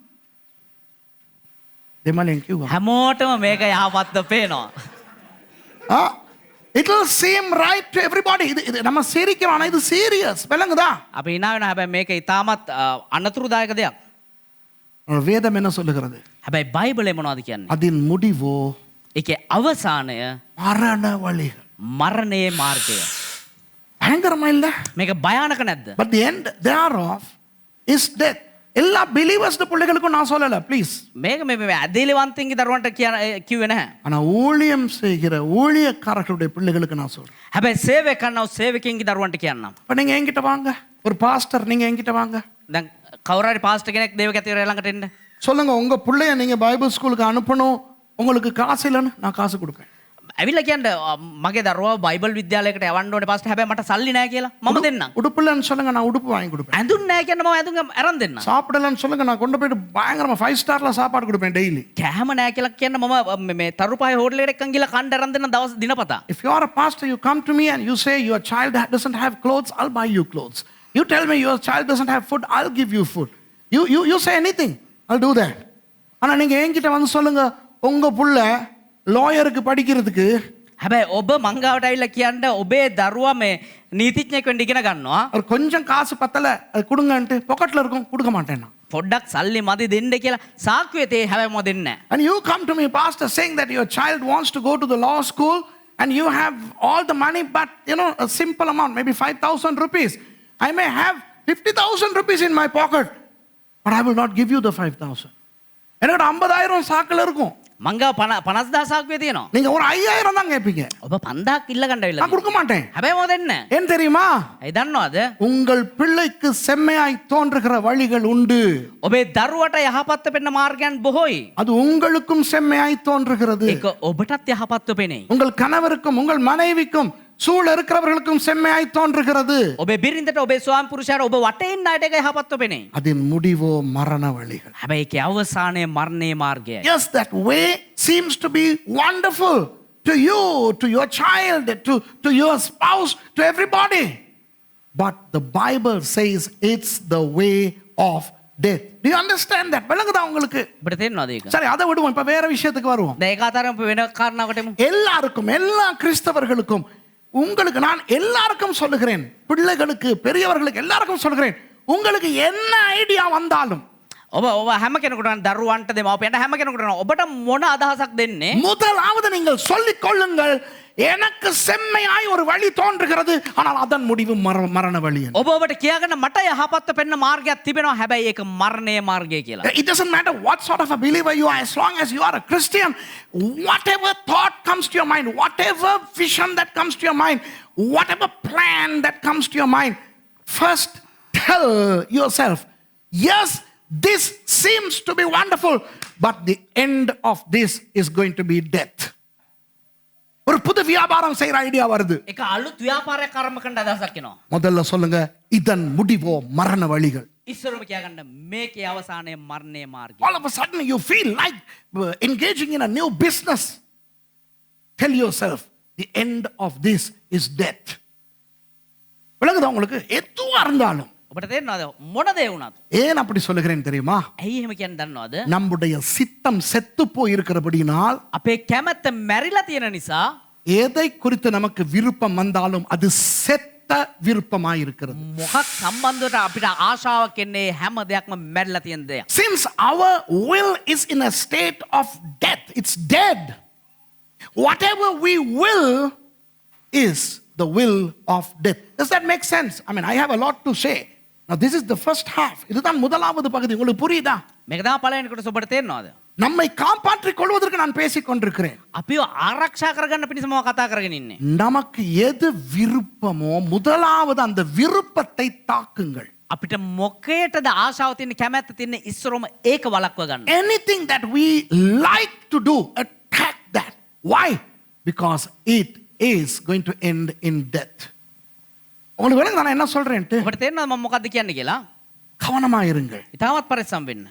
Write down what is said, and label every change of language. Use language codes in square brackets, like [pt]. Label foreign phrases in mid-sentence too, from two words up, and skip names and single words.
[si] දෙමළෙන් කිව්වා. හැමෝටම මේක යහපත්ව පේනවා. [en] It will seem right to everybody. [ta] இது நம்ம சிரிக்கிறோம், ஆனா இது சீரியஸ். விளங்குதா? [si] අපි hina වෙනවා. හැබැයි මේක ඉතාමත් අනතුරුදායක දෙයක්. [ta] வேதம் என்ன சொல்லுகிறது? [si] හැබැයි බයිබලේ මොනවද කියන්නේ? [ta] அதின் முடிவோ [si] ඒකේ අවසානය [ta] மரண வழிகள். [si] මරණයේ මාර්ගය. [ta] பயங்கரமா இல்ல? [si] මේක භයානක නැද්ද? [en] But the end thereof is death. [ta] எல்லா பிலீவர்ஸ் பிள்ளைகளுக்கும் நான் சொல்லல, ப்ளீஸ். [si] මේක මේ ඇදහිලිවන්තයින්ගේ දරුවන්ට කිව්වේ නැහැ. [ta] ஆனா ஊழியம் செய்கிற ஊழியக்காரர்களுடைய பிள்ளைகளுக்கு நான் சொல்றேன். [si] හැබැයි සේවය කරනව සේවකයන්ගේ දරුවන්ට කියන්නම්. [ta] இப்ப நீங்க என்கிட்ட வாங்க, ஒரு பாஸ்டர் நீங்க என்கிட்ட வாங்க. [si] දැන් කවුරු හරි පාස්ටර් කෙනෙක් දේවගැතිවරයා ළඟට එන්න. [ta] சொல்லுங்க, உங்க பிள்ளைய நீங்க [en] Bible school [ta] அனுப்பணும், உங்களுக்கு காசு இல்லைன்னு நான் காசு கொடுப்பேன். [si] ඇවිල්ලා කියන්න මගේ දරුවා බයිබල් විද්‍යාලයකට යවන්න ඕනේ පාස්ටර්, හැබැයි මට සල්ලි නැහැ කියලා මම දෙන්නම්. [ta] உடுப்பு இல்லைன்னு சொல்லுங்க, நான் உடுப்பு வாங்கி கொடுப்பேன். [si] ඇඳුම් නැහැ කියන්න මම ඇඳුම් අරන් දෙන්නම්. [ta] சாப்பிடலன்னு சொல்லுங்க, நான் கொண்டு போயிட்டு பயங்கரமா 5 ஸ்டார்ல சாப்பாடு கொடுப்பேன் டெய்லி. [si] කෑම නැහැ කියලා කියන්න මම මේ තරුපහේ හෝටලෙට එක්කන් ගිහලා කන්න අරන් දෙන්න දවස් දිනපතා. [en] If you are a pastor, you come to me and you say your child doesn't have clothes, I'll buy you clothes. You tell me your child doesn't have food, I'll give you food. You say anything, I'll do that. [ta] ஆனா நீங்க என்கிட்ட வந்து சொல்லுங்க, உங்க புள்ள லாயருக்கு படிக்கிறதுக்கு, [si] හැබැයි ඔබ මංගාවට ඇවිල්ලා කියන්න ඔබේ දරුවා මේ නීතිඥයෙක් වෙන්න ඉගෙන ගන්නවා. [ta] ஒரு கொஞ்சம் காசு பத்தல அது கொடுங்கன்ட்டு பாக்கெட்ல இருக்கும், கொடுக்க மாட்டேன் நான். [si] පොඩ්ඩක් සල්ලි මදි දෙන්න කියලා සාක්කුවේ තේ හැබැයි මම දෙන්නේ නැහැ. [en] And you come to me, pastor, saying that your child wants to go to the law school and you have all the money, but a simple amount, maybe 5,000 rupees. I may have 50,000 rupees in my pocket, but I will not give you the 5,000. [ta] எனக்கு 50,000 சாக்குல இருக்கும். [si] මංගාව 50,000 සාක්කුවේ තියෙනවා. [ta] நீங்க ஒரு 5,000 தான் கேட்பீங்க. [si] ඔබ 5,000ක් ඉල්ල ගන්න ඇවිල්ලා. [ta] நான் கொடுக்க மாட்டேன். [si] හැබැයි මම දෙන්නේ නැහැ. [ta] ஏன் தெரியுமா? [si] ඒ දන්නවද? [ta] உங்கள் பிள்ளைக்கு செம்மையாய் தோன்றுகிற வழிகள் உண்டு. [si] ඔබේ දරුවට යහපත්ව පෙන්න මාර්ගයන් බොහෝයි. [ta] அது உங்களுக்கும் செம்மையாய் தோன்றுகிறது. [si] ඒක ඔබටත් යහපත්ව පෙනේ. [ta] உங்கள் கணவருக்கும் உங்கள் மனைவிக்கும் சூழ இருக்கிறவர்களுக்கும் செம்மையாய் தோன்றுகிறது. [si] ඔබේ බිරිඳට ඔබේ ස්වාමි පුරුෂයාට ඔබ වටේ ඉන්න අයට ඒක යහපත්ව පෙනේ. [ta] அதின் முடிவோ மரண வழிகள். [si] හැබැයි ඒකේ අවසානයේ මරණයේ මාර්ගයයි. [en] Yes, that way seems to be wonderful to you, to your child, to your spouse, to everybody. But the Bible says it's the way of death. Do you understand that? [ta] விளங்குதா உங்களுக்கு? [si] ඔබට තේරෙනවද ඒක? [ta] சரி, அதை விடுவோம். இப்ப வேற விஷயத்துக்கு வருவோம். [si] දැන් ඒක අතරම වෙන කාරණාවකට එමු. [ta] எல்லாருக்கும், எல்லா கிறிஸ்தவர்களுக்கும், உங்களுக்கு நான் எல்லாருக்கும் சொல்லுகிறேன், பிள்ளைகளுக்கு, பெரியவர்களுக்கு எல்லாருக்கும் சொல்லுகிறேன், உங்களுக்கு என்ன ஐடியா வந்தாலும் [si] ඔබ හැම කෙනෙකුට දරුවන්ට දෙමාපියන්ට හැම කෙනෙකුට ඔබට මොන අදහසක් දෙන්නේ? [ta] முதலாவது நீங்கள் சொல்லிக் கொள்ளுங்கள், எனக்கு செம்மையாய் ஒரு வழி தோன்றுகிறது, ஆனால் அதன் முடிவு மரண வழி. [si] ඔබ ඔබට කියාගන්න මට යහපත්ව පෙන්න මාර්ගයක් තිබෙනවා, හැබැයි ඒක මරණයේ මාර්ගය කියලා. [en] It doesn't matter what sort of a believer you are, as long as you are a Christian, whatever thought comes to your mind, whatever vision that comes to your mind, whatever plan that comes to your mind, first tell yourself, yes, this seems to be wonderful, but the end of this is going to be death. [ta] ஒரு புது வியாபாரம் செய்யற ஐடியா வருது. [si] ඒක අලුත් ව්‍යාපාරයක් ආරම්භ කරන්න අදහසක් එනවා. [ta] முதல்ல சொல்லுங்க, இதன் முடிவோ மரண வழிகள். [si] ඉස්සරම කියාගන්න මේකේ අවසානයේ මරණයේ මාර්ගය. [en] All of a sudden you feel like engaging in a new business. Tell yourself, the end of this is death. [ta] விளங்குதா உங்களுக்கு? எதுவா இருந்தாலும். [si] ඔබට තේරෙනවද මොන දේ වුණත්? [ta] ஏன் அப்படி சொல்லுகிறேன் தெரியுமா? [si] ඇයි එහෙම කියන්නේ දන්නවද? [ta] நம்முடைய சித்தம் செத்து போய் இருக்கிறபடினால், [si] අපේ කැමැත්ත මැරිලා තියෙන නිසා [ta] எதை குறித்து நமக்கு விருப்பம் வந்தாலும் அது செத்த விருப்பமாய் இருக்கிறது. [si] මොකක් සම්බන්ධවට අපිට ආශාවක් එන්නේ හැම දෙයක්ම මැරිලා තියෙන දෙයක්. [en] Since our will is in a state of death, it's dead. Whatever we will is the will of death. Does that make sense? I mean, I have a lot to say. Now this is the first half. [ta] இதுதான் முதலாவது பகுதி. உங்களுக்கு புரியுதா? [si] මේක තමයි පළවෙනි කොටස. ඔබට තේරෙනවද? [ta] நம்மை காப்பாற்றிக் கொள்வதற்கு நான் பேசிக் கொண்டிருக்கிறேன். [si] අපිව ආරක්ෂා කරගන්න පිණිසම කතා කරගෙන ඉන්නේ. [ta] நமக்கு எது விருப்பமோ முதலாவது அந்த விருப்பத்தை தாக்குங்கள். [si] අපිට මොකේටද ආශාව තියෙන, කැමැත්ත තියෙන, ඉස්සරම ඒක වළක්ව ගන්න. [en] Anything that we like to do, attack that. Why? Because it is going to end in death. [ta] உங்களுக்கு விளங்குதா நான் என்ன சொல்றேன்ட்டு? [si] ඔබට තේරෙනවද මම මොකද්ද කියන්නේ කියලා? [ta] கவனமா இருங்கள். [si] ඉතාමත් පරිස්සම් වෙන්න.